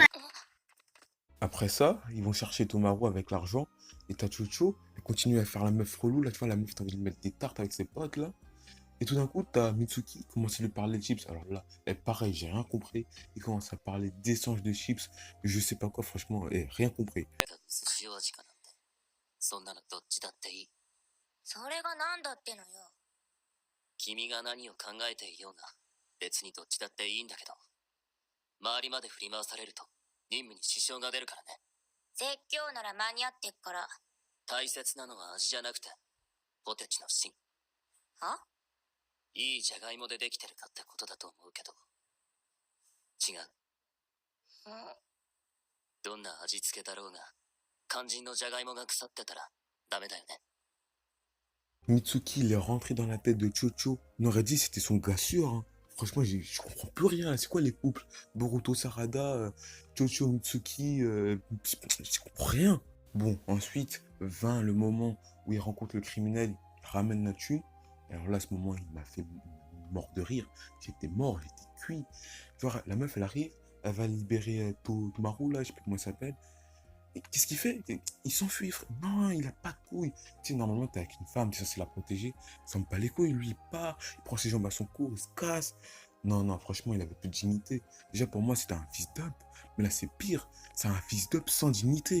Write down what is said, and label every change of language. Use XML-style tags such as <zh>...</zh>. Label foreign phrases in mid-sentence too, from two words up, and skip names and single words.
<fr>Après ça, ils vont chercher Tomaru avec l'argent. Et t'as Chocho, elle continue à faire la meuf relou. Là, tu vois, la meuf, t'as envie de mettre des tartes avec ses potes, là. Et tout d'un coup, t'as Mitsuki qui commence à lui parler de chips. Alors là, pareil, j'ai rien compris. Il commence à parler d'essence de chips. Je sais pas quoi, franchement, rien compris.</fr> <ja>寿司味かなんて。そんなのどっちだっていい。それがなんだってのよ。君が何を考えていようが、別にどっちだっていいんだけど。周りまで振り回されると、任務に支障が出るからね。説教なら間に合ってっから。大切なのは味じゃなくて、ポテチの芯。はいいじゃがいもでできてるかってことだと思うけど。違う。どんな味付けだろうが、肝心のじゃがいもが腐ってたらダメだよね。</ja> <fr>Mitsuki, il est rentré dans la tête de Chocho. On aurait dit que c'était son gars sûr, hein. Franchement, je comprends plus rien. C'est quoi les couples? Boruto Sarada, Chocho Mitsuki, je comprends rien. Bon, ensuite, vint le moment où il rencontre le criminel, il ramène la thune. Alors là, à ce moment, il m'a fait mort de rire. J'étais mort, j'étais cuit. Genre, la meuf, elle arrive, elle va libérer Tomaru, là, je sais plus comment elle s'appelle. Et qu'est-ce qu'il fait? Il s'enfuit, frère. Non, il a pas de couilles. Tu sais, normalement, t'es avec une femme, tu es censé la protéger. Il s'en bat les couilles, lui, il part, il prend ses jambes à son cou, il se casse. Non, non, franchement, il avait plus de dignité. Déjà, pour moi, c'était un fils d'up. Mais là, c'est pire. C'est un fils d'up sans dignité.</fr>